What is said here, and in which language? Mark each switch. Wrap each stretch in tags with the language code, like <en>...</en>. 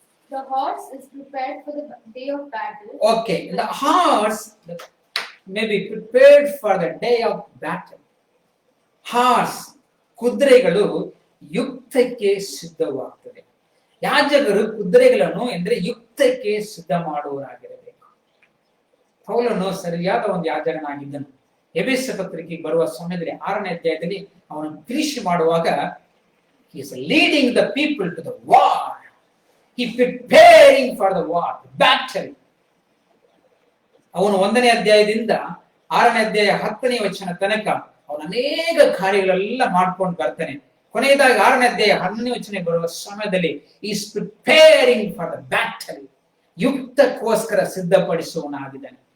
<en>The horse is prepared for the day of battle. Okay, the horse may be prepared for the day of battle.</en> <kn>Horse, ಕುದುರೆಗಳು ಯುದ್ಧಕ್ಕೆ ಸಿದ್ಧವಾಗ್ತದೆ. ಯಾಜಕರು ಕುದುರೆಗಳನ್ನು ಎಂದ್ರೆ ಯುದ್ಧಕ್ಕೆ ಸಿದ್ಧ ಮಾಡುವವರಾಗಿರಬೇಕು. ಪೌಲನು ಸರಿಯಾದ ಒಂದು ಯಾಜಕನಾಗಿದ್ದನು. ಎಫೆಸ ಪತ್ರಿಕೆಗೆ ಬರುವ ಸಮಯದಲ್ಲಿ 6ನೇ ಅಧ್ಯಾಯದಲ್ಲಿ ಅವನು ಫಿನಿಶ್ ಮಾಡುವಾಗ</kn> <en>he is leading the people to the war. He preparing for the war, battle.</en> <kn>ಅವನು 1ನೇ ಅಧ್ಯಾಯದಿಂದ 6ನೇ ಅಧ್ಯಾಯ 10ನೇ ವಚನ ತನಕ ಅವನು ಅನೇಕ ಕಾರ್ಯಗಳೆಲ್ಲ ಮಾಡ್ಕೊಂಡು ಬರ್ತಾನೆ. ಕೊನೆಯದಾಗಿ 6ನೇ ಅಧ್ಯಾಯ 11ನೇ ವಚನ ಬರುವ ಸಮಯದಲ್ಲಿ</kn> <en>is preparing for the battle,</en> <kn>ಯುದ್ಧಕ್ಕೋಸ್ಕರ ಸಿದ್ಧಪಡಿಸುವವನಾಗಿದ್ದಾನೆ.</kn>